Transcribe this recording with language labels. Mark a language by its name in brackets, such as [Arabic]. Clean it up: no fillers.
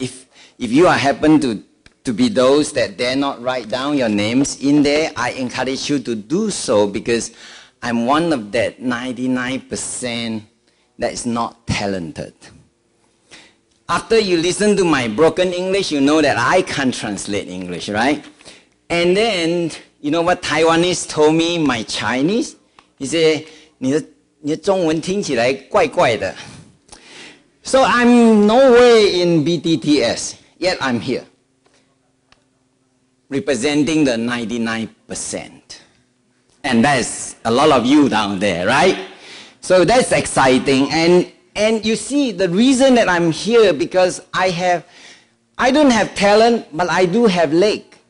[English] If you are happen to be those that dare not write down your names in there, I encourage you to do so, because I'm one of that 99% that is not talented. After you listen to my broken English, you know that I can't translate English, right? And then, you know what Taiwanese told me, my Chinese? He said, [Chinese] 你的中文听起来怪怪的. [English] So I'm nowhere in BTTS, yet I'm here, representing the 99%. And that's a lot of you down there, right? So that's exciting. And you see, the reason that I'm here, because I don't have talent, but I do have leg.